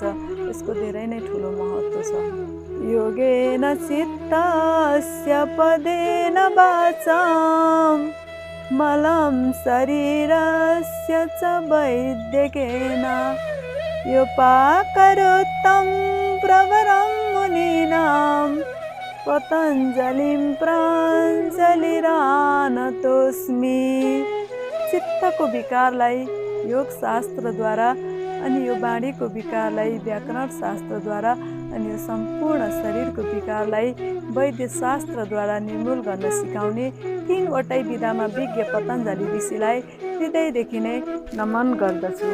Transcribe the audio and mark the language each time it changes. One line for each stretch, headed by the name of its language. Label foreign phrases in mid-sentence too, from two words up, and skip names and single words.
Nepali: यसको धेरै नै ठुलो महत्त्व छ।
Sanskrit: योगेन चित्तस्य पदेन वाचां मलं शरीरस्य च वैद्यकेन योपाकरोत्तं प्रवरं मुनीनां पतञ्जलिं प्राञ्जलिरानतोस्मि।
Nepali: चित्तको विकारलाई योग शास्त्रद्वारा अनि यो वाणीको विकारलाई व्याकरण शास्त्रद्वारा अनि यो सम्पूर्ण शरीरको विकारलाई वैद्य शास्त्रद्वारा निर्मूल गर्न सिकाउने 3वटै विधामा विज्ञ पतञ्जलि ऋषिलाई हृदयदेखि नै नमन गर्दछु।